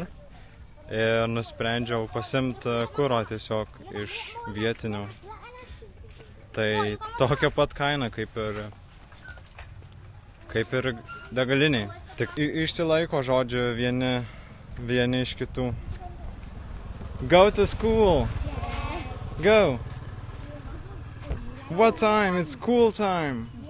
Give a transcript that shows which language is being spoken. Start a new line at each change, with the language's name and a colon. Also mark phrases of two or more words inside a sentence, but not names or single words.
Lithuanian: Ir nusprendžiau pasimti kuro tiesiog iš vietinių. Tai tokia pat kaina kaip ir degaliniai. Tik išsilaiko žodžiu vieni iš kitų.
English: Go to school! Go! What time? It's school time!